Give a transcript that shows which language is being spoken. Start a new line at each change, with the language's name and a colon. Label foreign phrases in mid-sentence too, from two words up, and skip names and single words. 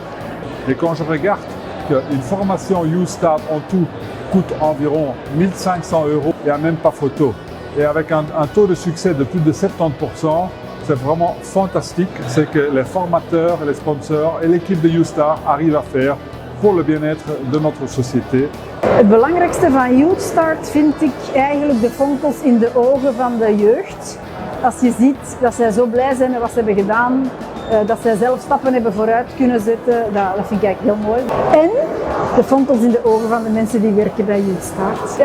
French: Et quand je regarde qu'une formation YouthStart en tout coûte environ 1 500 € il n'y a même pas photo. Et avec un taux de succès de plus de 70%, c'est vraiment fantastique. C'est que les formateurs, les sponsors et l'équipe de YouthStart arrivent à faire pour le bien-être de notre société.
Dutch: Het belangrijkste van YouthStart vind ik eigenlijk de fonkels in de ogen van de jeugd. Als je ziet dat zij zo blij zijn met wat ze hebben gedaan, dat zij zelf stappen hebben vooruit kunnen zetten, dat vind ik eigenlijk heel mooi. En de fonkels in de ogen van de mensen die werken bij YouthStart.